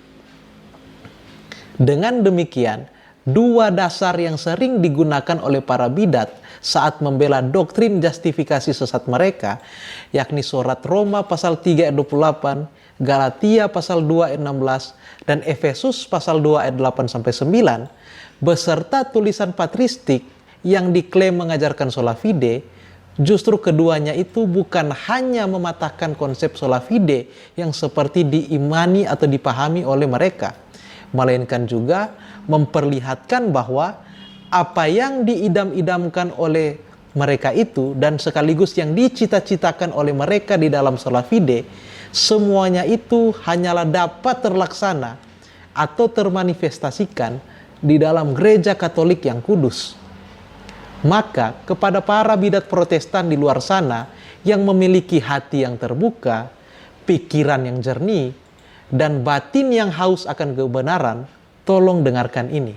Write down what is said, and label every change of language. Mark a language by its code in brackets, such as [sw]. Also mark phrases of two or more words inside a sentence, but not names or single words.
[id] Dengan demikian, dua dasar yang sering digunakan oleh para bidat saat membela doktrin justifikasi sesat mereka, yakni surat Roma pasal 3 ayat 28, Galatia pasal 2 ayat 16, dan Efesus pasal 2 ayat 8 sampai 9, beserta tulisan patristik yang diklaim mengajarkan [la] sola fide, [id] justru keduanya itu bukan hanya mematahkan konsep [la] sola fide [id] yang seperti diimani atau dipahami oleh mereka, melainkan juga memperlihatkan bahwa apa yang diidam-idamkan oleh mereka itu dan sekaligus yang dicita-citakan oleh mereka di dalam [la] sola fide, [id] semuanya itu hanyalah dapat terlaksana atau termanifestasikan di dalam gereja Katolik yang kudus. Maka kepada para bidat Protestan di luar sana yang memiliki hati yang terbuka, pikiran yang jernih, dan batin yang haus akan kebenaran, tolong dengarkan ini.